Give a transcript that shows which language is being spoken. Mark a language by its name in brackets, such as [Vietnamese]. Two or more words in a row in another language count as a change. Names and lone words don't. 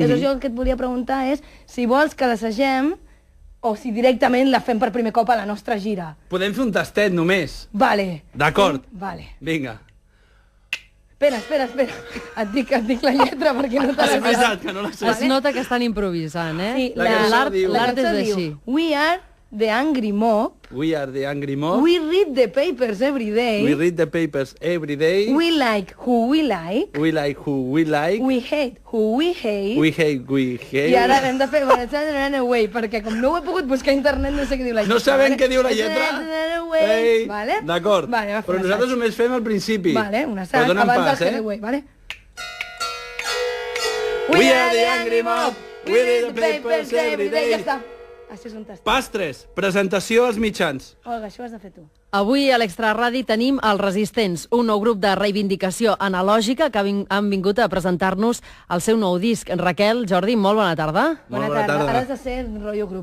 [Catalan] Llavors jo el que et volia preguntar és si vols que l'assagem o si directament la fem per primer cop a la nostra gira. Podem fer un tastet només. Vale. D'acord. Vale. Vinga. Espera. Et dic la lletra perquè no te És la veritat que no la sé. Es nota que estan improvisant, eh? Sí, La cançó diu- L'art és cançó així. diu, [English] We are the angry mob. We are the angry mob. We read the papers every day. We read the papers every day. We like who we like. We like who we like. We hate who we hate. We hate we hate. [Catalan] I ara hem de fer Run Away, perquè com no ho he pogut buscar a internet no sé què diu la lletra. No sabem vale? què diu la lletra? Run Away, Ei, vale? D'acord, Vale, va fer però un nosaltres assaig. només fem al principi. Vale, un Però assaig, dona'm abans pas, del Away, vale? [English] We are the angry mob. We read the papers every day. [Catalan] Ja està. Això és un tast. Pas 3. Presentació als mitjans. Olga, això ho has de fer tu. Avui a l'Extra Radi tenim els Resistents, un nou grup de reivindicació analògica que han vingut a presentar-nos el seu nou disc. Raquel, Jordi, molt bona tarda. Molt bona tarda. Ara has de ser rotllo grup.